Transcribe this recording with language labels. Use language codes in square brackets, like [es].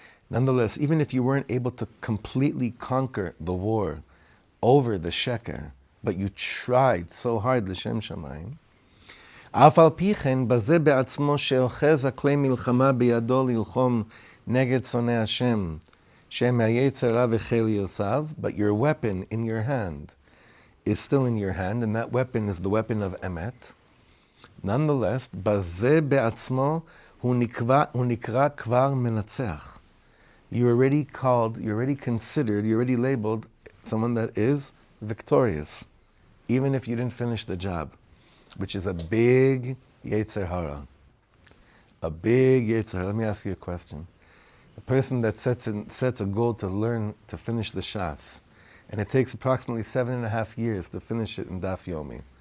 [en] Nonetheless, even if you weren't able to completely conquer the war over the Cheker, but you tried so hard l'shem shamayim, [he] אף על פי כן, בזה בעצמו שאוחז הכלי מלחמה בידו ללחום נגד שונא השם, שהם היצר רע וחיל יוסיו, [en] but your weapon in your hand is still in your hand, and that weapon is the weapon of emet. Nonetheless, [he] בזה בעצמו הוא נקרא כבר מנצח. [en] You're already called, you're already considered, you're already labeled someone that is victorious, even if you didn't finish the job, which is a big Yetzer Hara. A big Yetzer Hara. Let me ask you a question. A person that sets a goal to learn, to finish the Shas, and it takes approximately 7.5 years to finish it in Daf Yomi.